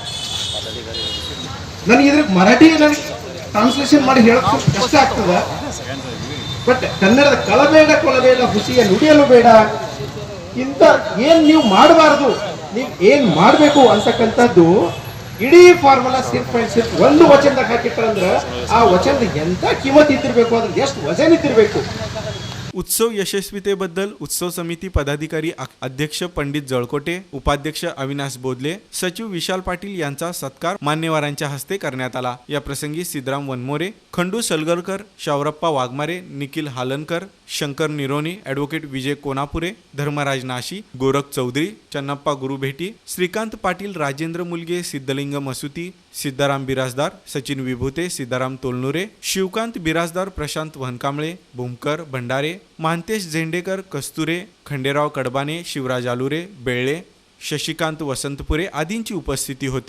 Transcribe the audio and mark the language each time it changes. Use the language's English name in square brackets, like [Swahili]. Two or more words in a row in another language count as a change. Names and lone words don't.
[Kannada] ನನಗೆ ಇದ್ರ ಮರಾಠಿ ಟ್ರಾನ್ಸ್ಲೇಷನ್ ಮಾಡಿ ಹೇಳೋಕೆ ಕಷ್ಟ ಆಗ್ತದ, ಬಟ್ ಕನ್ನಡದ ಕಳಬೇಡ ಕೊಲ್ಲಬೇಡ, ಖುಷಿಯ ನುಡಿಯಲು ಬೇಡ, ಇಂಥ ಏನ್ ನೀವು ಮಾಡಬಾರ್ದು, ನೀವು ಏನ್ ಮಾಡಬೇಕು ಅಂತಕ್ಕಂಥದ್ದು ಇಡೀ ಫಾರ್ಮುಲಾ ಸಿರ್ಫ್ ಒಂದು ವಚನದಾಗ ಹಾಕಿಟ್ರಂದ್ರೆ ಆ ವಚನದ ಎಂತ ಕಿಮ್ಮತ್ ಇದ್ದಿರ್ಬೇಕು, ಅದ್ರ ಎಷ್ಟು ವಜನ ಇದ್ದಿರ್ಬೇಕು। [Marathi] उत्सव यशस्वीतेबद्दल उत्सव समिती पदाधिकारी अध्यक्ष पंडित जळकोटे, उपाध्यक्ष अविनाश बोदले, सचिव विशाल पाटील यांचा सत्कार मान्यवरांच्या हस्ते करण्यात आला। या प्रसंगी सिद्धराम वनमोरे, खंडू सलगरकर, शावरप्पा वाघमारे, निखिल हालनकर, शंकर निरोनी, ॲडव्होकेट विजय कोनापुरे, धर्मराज नाशी, गोरख चौधरी, चन्नप्पा गुरुभेटी, श्रीकांत पाटील, राजेंद्र मुलगे, सिद्धलिंग मसुती, सिद्धाराम बिराजदार, सचिन विभूते, सिद्धाराम तोलनुरे, शिवकांत बिराजदार, प्रशांत वनकांबळे, भूमकर भंडारे, महांतेश झेंडेकर, कस्तुरे, खंडेराव कडबाने, शिवराज आलुरे, बेळळे, शशिकांत वसंतपुरे आदींची उपस्थिती होती।